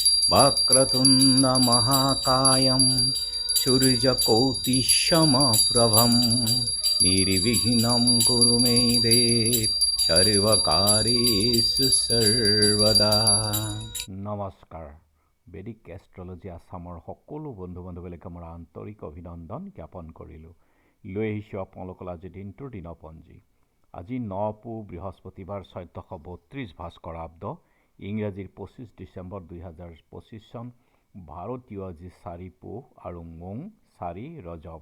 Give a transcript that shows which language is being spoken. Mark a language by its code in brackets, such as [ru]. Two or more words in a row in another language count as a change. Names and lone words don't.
[sa] वक्रतुण्ड महाकायं सूर्यकोटिसमप्रभं निर्विघ्नं कुरु मे देव सर्वकार्येषु सर्वदा। [as] নমস্কাৰ। বেদিক এষ্ট্ৰলজি আছামৰ সকলো বন্ধু বান্ধৱীলৈকে মোৰ আন্তৰিক অভিনন্দন জ্ঞাপন কৰিলোঁ। লৈ আহিছোঁ আপোনালোকৰ আজি দিনটোৰ দিনপঞ্জী। আজি 9 পু বৃহস্পতিবাৰ 1432 ভাস্কৰাব্দ, ইংৰাজীৰ 25 ডিচেম্বৰ 2025 চন, ভাৰতীয় আজি 4 পুহ আৰু মোং 4 ৰজব।